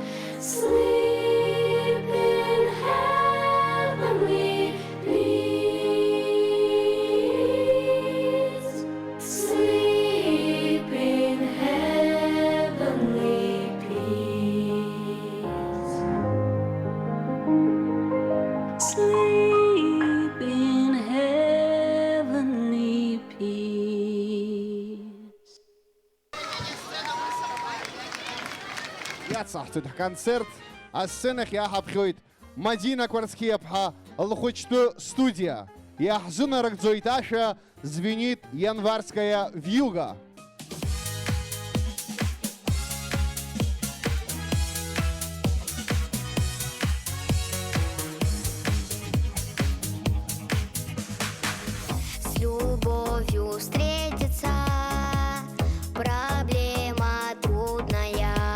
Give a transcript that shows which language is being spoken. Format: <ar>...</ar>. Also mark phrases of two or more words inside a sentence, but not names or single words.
<en>sleep in heavenly peace, sleep in heavenly peace, sleep in heavenly peace.</en> <ab>Иацаҳҵоит ҳконцерт асценахь иаҳаԥхьоит Мадина Кварцхиаԥҳа лхәыҷтәы студиа. Иаҳзынарыгӡоит ашәа,</ab> <ru>звенит январская вьюга. С любовью встретиться, проблема трудная.</ru>